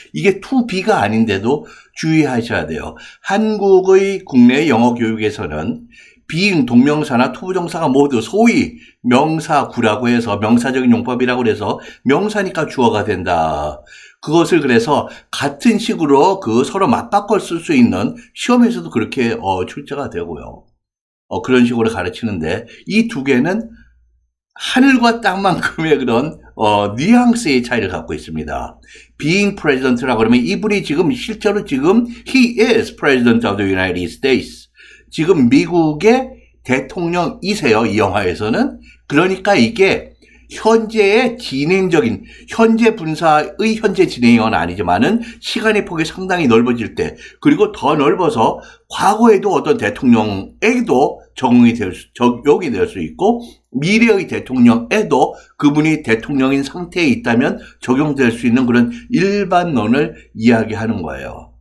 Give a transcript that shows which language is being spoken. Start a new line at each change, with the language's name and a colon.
Korean: 이게 to be가 아닌데도 주의하셔야 돼요. 한국의 국내 영어 교육에서는 being 동명사나 투부정사가 모두 소위 명사구라고 해서 명사적인 용법이라고 해서 명사니까 주어가 된다. 그것을 그래서 같은 식으로 서로 맞바꿔 쓸 수 있는 시험에서도 그렇게 출제가 되고요. 그런 식으로 가르치는데 이 두 개는 하늘과 땅만큼의 그런 뉘앙스의 차이를 갖고 있습니다.
English: Being president라고
Korean: 그러면 이분이 실제로
English: he is president of the United States.
Korean: 지금 미국의 대통령이세요. 이 영화에서는. 그러니까 이게 현재의 진행적인, 현재 분사의 현재 진행은 아니지만은 시간의 폭이 상당히 넓어질 때, 그리고 더 넓어서 과거에도 어떤 대통령에게도 적용이 될 수 있고, 미래의 대통령에도 그분이 대통령인 상태에 있다면 적용될 수 있는 그런 일반론을 이야기하는 거예요.